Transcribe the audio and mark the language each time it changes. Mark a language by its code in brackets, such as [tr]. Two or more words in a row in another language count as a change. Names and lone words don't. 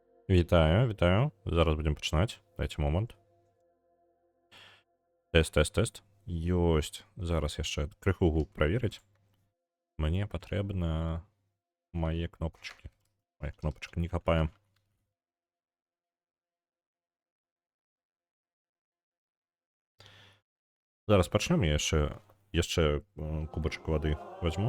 [uk] Вітаю, вітаю. Зараз будемо починати. Дайте момент. Тест. [be] Ёсть. Зараз яшчэ крыху гук праверыць. Мне патрэбна мае кнопачкі. Мае кнопачкі не хапае. Зараз пачнем, я яшчэ кубачак вады возьму.